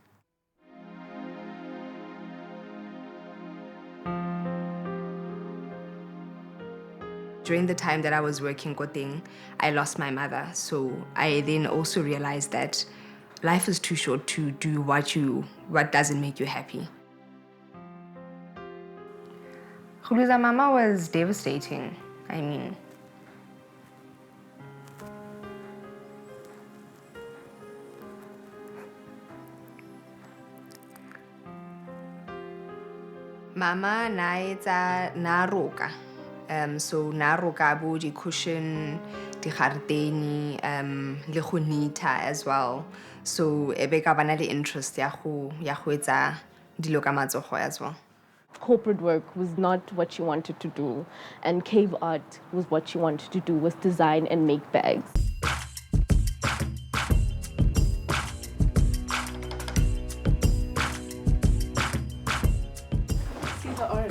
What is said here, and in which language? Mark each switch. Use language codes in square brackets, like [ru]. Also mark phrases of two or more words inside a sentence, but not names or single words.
[en] During the time that I was working Koteng, I lost my mother. So I then also realized that life is too short to do what doesn't make you happy. To lose mama was devastating. I mean, [tn] mama na roka. So na roka bo di cushion, di gardeni, le go knita [en] as well. [tn] So ebe ka bana le interest ya go etsa dilo ka matsogo [en] as well. Corporate work was not what she wanted to do, and Kave Art was what she wanted to do, was design and make bags. See the orange?